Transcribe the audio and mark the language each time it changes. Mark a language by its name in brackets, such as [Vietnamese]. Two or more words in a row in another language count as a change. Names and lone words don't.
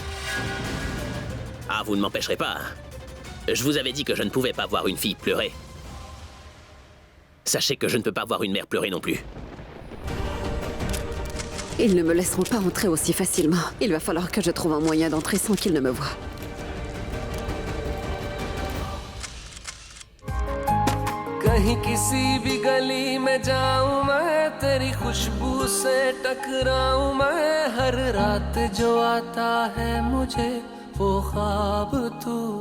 [French] Ah, vous ne m'empêcherez pas. Je vous avais dit que je ne pouvais pas voir une fille pleurer. Sachez que je ne peux pas voir une mère pleurer non plus. Ils ne me laisseront pas entrer aussi facilement. Il va falloir que je trouve un moyen d'entrer sans qu'ils ne me voient. [Hindi] कहीं किसी भी गली में जाऊं मैं तेरी खुशबू से टकराऊं मैं हर रात जो आता है मुझे वो ख्वाब तू